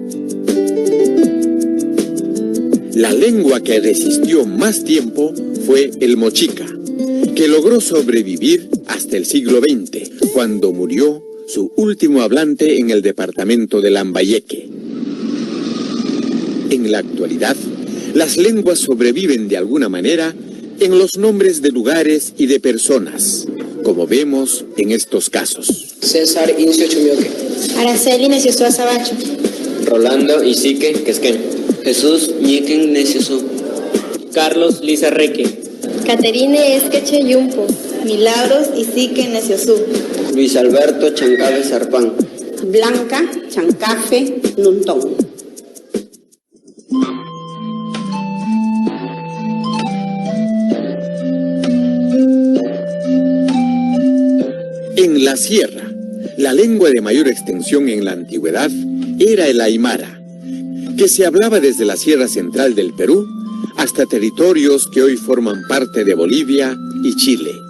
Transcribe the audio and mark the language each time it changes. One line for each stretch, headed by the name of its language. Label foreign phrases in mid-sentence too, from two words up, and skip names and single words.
Spanish: La lengua que resistió más tiempo fue el mochica, que logró sobrevivir hasta el siglo XX, cuando murió su último hablante en el departamento de Lambayeque. En la actualidad, las lenguas sobreviven de alguna manera en los nombres de lugares y de personas, como vemos en estos casos. César Incio Chumioque. Araceli Necioso Azabacho. Rolando Isique Quesquén. Jesús Ñequen Necioso. Carlos Lizarreque. Caterine Esqueche Yumpo. Milagros Isique Neciosú. Luis Alberto Chancave Sarpán. Blanca Chancafe Nuntón. En la sierra, la lengua de mayor extensión en la antigüedad era el aymara, que se hablaba desde la sierra central del Perú hasta territorios que hoy forman parte de Bolivia y Chile.